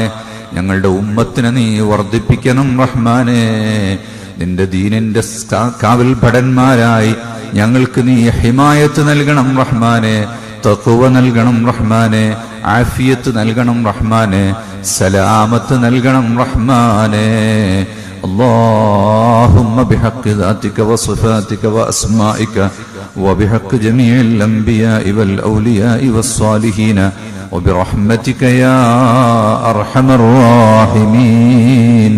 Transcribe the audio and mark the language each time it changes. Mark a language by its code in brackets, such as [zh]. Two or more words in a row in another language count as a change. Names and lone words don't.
[ml] ഞങ്ങളുടെ ഉമ്മത്തിനെ നീ വർദ്ധിപ്പിക്കണം റഹ്മാനെ. നിന്റെ ദീനിന്റെ കാവൽ ഭടന്മാരായി ഞങ്ങൾക്ക് നീ ഹിമായത്ത് നൽകണം റഹ്മാനെ. തഖ്വ നൽകണം റഹ്മാനെ. ആഫിയത്ത് നൽകണം റഹ്മാനെ. സലാമത്ത് നൽകണം റഹ്മാനെ. [ar] اللهم بحق ذاتك وصفاتك وأسمائك وبحق جميع الأنبياء والأولياء والصالحين وبرحمتك يا أرحم الراحمين.